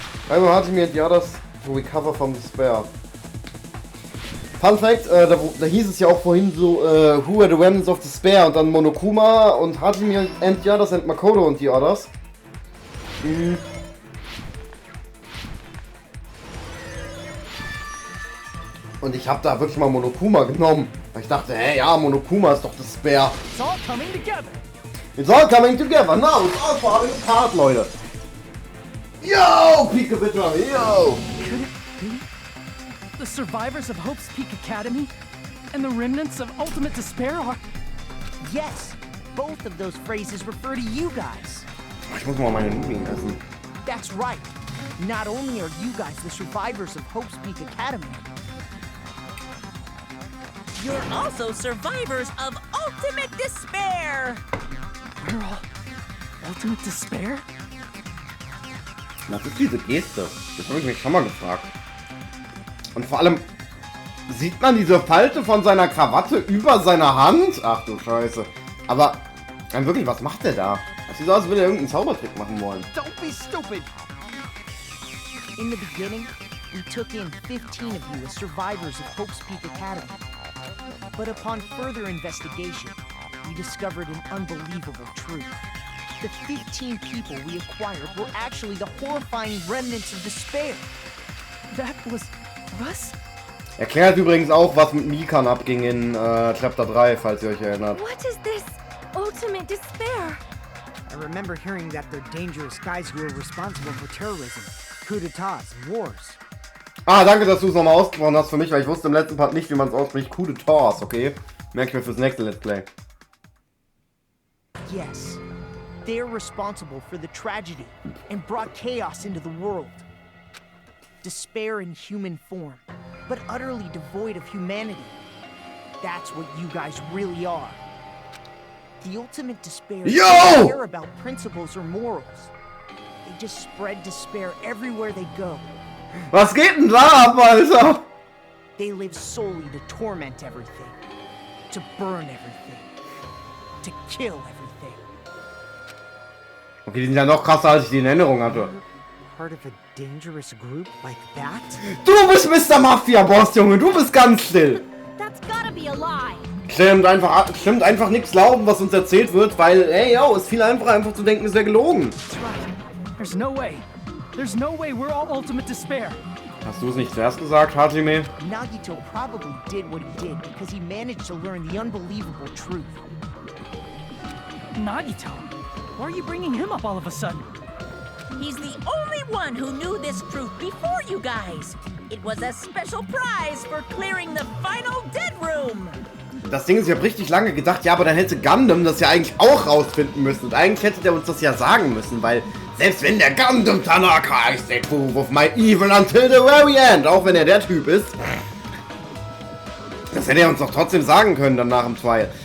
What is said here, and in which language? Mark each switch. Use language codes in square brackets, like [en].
[de] Einmal hatte ich mir ja das [en] to recover from despair. [de] Fun Fact, da hieß es ja auch vorhin so, [en] Who are the remnants of despair [de] und dann Monokuma und [en] Hajime and the others [de] and Makoto und die others. Und ich habe da wirklich mal Monokuma genommen. Weil ich dachte, hey, ja, Monokuma ist doch Despair. [en] It's all coming together. It's all coming together. Now it's all falling apart, Leute. [de] Yo, Peak Gewitter, yo. [en] Could it be the survivors of Hope's Peak Academy and the remnants of ultimate despair are... Yes, both of those phrases refer to you guys. [de] Ich muss mal meine Nudeln essen. [en] That's right. Not only are you guys the survivors of Hope's Peak Academy, You're also survivors of ultimate despair! We're all ultimate despair? [de] Was ist diese Geste? Das habe ich mich schon mal gefragt. Und vor allem, sieht man diese Falte von seiner Krawatte über seiner Hand? Ach du Scheiße. Aber, wirklich, was macht der da? Das sieht so aus, als würde er irgendeinen Zaubertrick machen wollen. [en] don't be stupid. In the beginning, we took in 15 of you as survivors of Hope's Peak Academy. But upon further investigation, we discovered an unbelievable truth. The 15 people we acquired were actually the horrifying remnants of despair. That was us? [de] Erklärt übrigens auch, was mit Mikan abging in Chapter 3, falls ihr euch erinnert. [en] What is this ultimate despair? I remember hearing that they're dangerous guys who are responsible for terrorism, coup d'etats, and wars. [de] Ah, danke, dass du es nochmal ausgesprochen hast für mich, weil ich wusste im letzten Part nicht, wie man es ausspricht. Coup d'etats, okay? Merke ich mir fürs nächste Let's Play. [en] Yes, they're responsible for the tragedy and brought chaos into the world. Despair in human form, but utterly devoid of humanity. That's what you guys really are. The ultimate despair doesn't care about principles or morals. They just spread despair everywhere they go. [de] Was geht denn da ab, Alter? [en] They live solely to torment everything, to burn everything, to kill everything. [de] Okay, die sind ja noch krasser, als ich die in Erinnerung hatte. [en] Part of a dangerous group like that? [de] Du bist Mr. Mafia-Boss, Junge, du bist ganz still. [en] That's gotta be a lie. [de] Stimmt einfach nichts glauben, was uns erzählt wird, weil, ey, yo, ist viel einfacher, einfach zu denken, es wäre gelogen. [en] That's right. There's no way. There's no way we're all ultimate despair. [de] Hast du es nicht zuerst gesagt, Hajime? [en] Nagito probably did what he did because he managed to learn the unbelievable truth. Nagito? Why are you bringing him up all of a sudden? He's the only one who knew this truth before you guys. It was a special prize for clearing the final dead room. Das Ding ist, ich habe richtig lange gedacht, ja, aber dann hätte Gundam das ja eigentlich auch rausfinden müssen. Und eigentlich hätte der uns das ja sagen müssen, weil selbst wenn der Gundam Tanaka ist, der proof of my evil until the very end, auch wenn er der Typ ist, das hätte er uns doch trotzdem sagen können dann nach dem Trial.